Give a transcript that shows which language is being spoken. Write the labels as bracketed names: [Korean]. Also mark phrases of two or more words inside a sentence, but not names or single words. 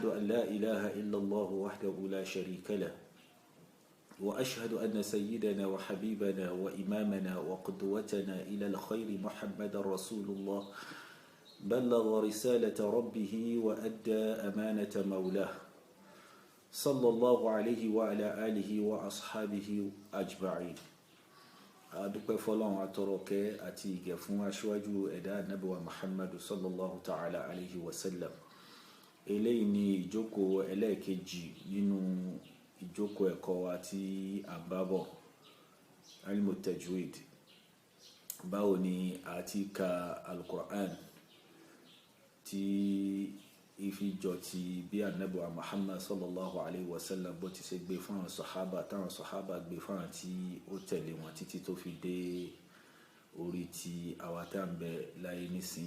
[Arabic] أن لا إله إلا الله وحده لا شريك له وأشهد أن سيدنا وحبيبنا وإمامنا وقدوتنا إلى الخير محمد رسول الله بلغ رسالة ربه وأدى أمانة مولاه صلى الله عليه وعلى آله وأصحابه أجمعين [Yoruba] adúpẹ́ fọ́lọ́run atọ́rọ̀kẹ́ àti ìgẹ̀ fún aṣíwájú ẹ̀dá ànábì Muhammad [Arabic] صلى الله تعالى عليه وسلم. [Yoruba] Eléyìí ni ìjókòó ẹlẹ́ẹ̀kejì nínú ìjókòó ẹ̀kọ́ àti àbábọ̀ [Arabic] علم التجويد. [Yoruba] Báwo ni a ti ka al-Qur'an tí ìfijọ́ ti bí ànábì Muhammad [Arabic] صلى الله عليه وسلم [Yoruba] bó ti ṣe gbé fún àwọn sàhábà táwọn sàhábà gbé fún àwọn tí ó tẹ̀lé wọn títí tó fi dé orí ti àwa tá ń bẹ láyé nísìnyí.